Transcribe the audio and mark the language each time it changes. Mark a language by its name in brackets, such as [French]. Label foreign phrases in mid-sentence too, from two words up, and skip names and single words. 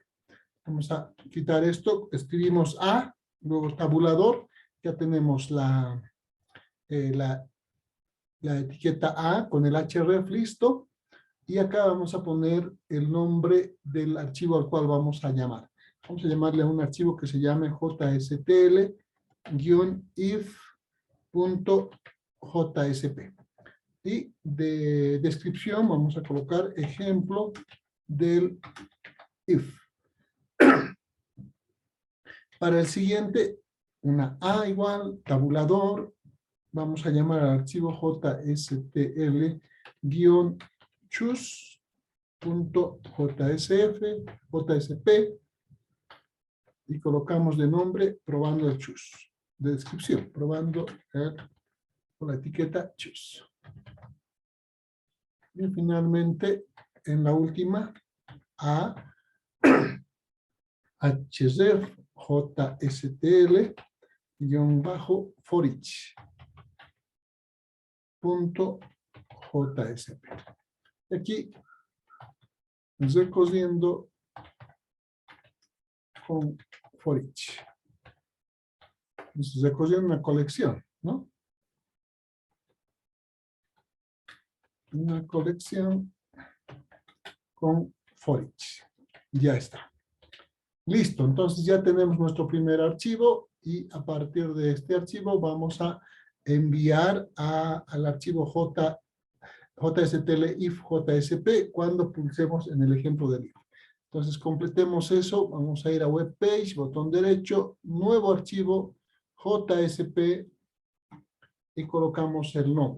[Spanish] Vamos a quitar esto, escribimos A, luego tabulador, ya tenemos la etiqueta A con el href listo. Y acá vamos a poner el nombre del archivo al cual vamos a llamar. Vamos a llamarle a un archivo que se llame jstl-if.jsp. Y de descripción vamos a colocar ejemplo del if. Para el siguiente, una A igual, tabulador. Vamos a llamar al archivo jstl-choose.jsp y colocamos de nombre probando el choose. De descripción, probando con la etiqueta choose. Y finalmente, en la última, a href jstl-for each. .jsp. Y aquí recogiendo con for each. Entonces, recogiendo una colección, ¿no? Una colección con for each. Ya está. Listo, entonces ya tenemos nuestro primer archivo y a partir de este archivo vamos a enviar al archivo JSTL if JSP cuando pulsemos en el ejemplo del if. Entonces completemos eso, vamos a ir a [English] web page, [Spanish] botón derecho, nuevo archivo JSP y colocamos el nombre.